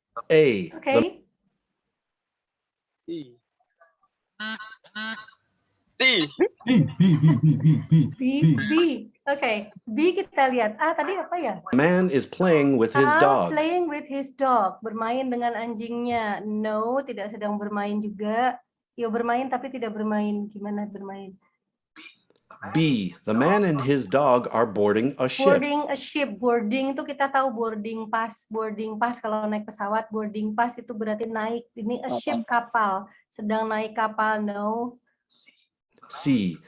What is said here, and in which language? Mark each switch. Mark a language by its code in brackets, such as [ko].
[id] A. Oke. C. B. [en] Oke, B kita lihat. [id] Tadi apa ya? [en] The man is playing with his dog. Playing with his dog. [id] Bermain dengan anjingnya. [en] No, [id] tidak sedang bermain juga. Yo, bermain tapi tidak bermain. Gimana bermain? B. [en] The man and his dog are boarding a ship. Boarding a ship. Boarding [id] itu kita tahu [en] boarding pass. [id] Boarding pass kalau naik pesawat, boarding pass itu berarti naik. Ini a ship, kapal. Sedang naik kapal. No. C.